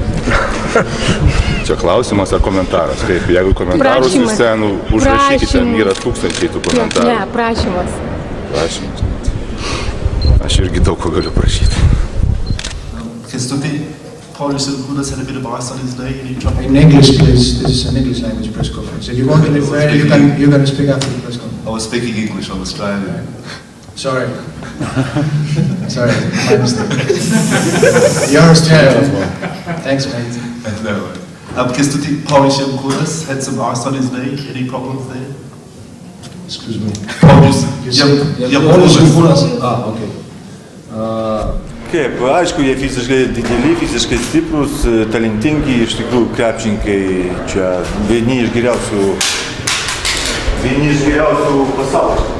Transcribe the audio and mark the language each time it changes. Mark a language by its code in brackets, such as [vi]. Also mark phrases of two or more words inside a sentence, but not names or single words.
[lt] Čia klausimas ar komentaras? Kaip, jeigu komentarus Prašymas. jūs ten užrašykite, ten yra tūkstančiai tų komentarų. Ne, prašymas. Prašymas. Aš irgi daug ko galiu prašyti. [en] Kęstuti, Paulius Silkūnas had a bit of ice on his leg and he dropped In English, please. This is an English language press conference. If you want to refer, you're going to speak after the press conference. I was speaking English, I'm Australian. Sorry. Sorry, my mistake. You're Australian. Thanks, mate. No. Kęstuti, Paulius Silkūnas had some ice on his leg. Any problems there? Excuse me. Paulius Silkūnas. Ah, okay. [lt] Kaip, aišku, jie fiziškai dideli, fiziškai stiprus, talentingi, iš tikrųjų krepšininkai čia vieni iš geriausių pasaulio.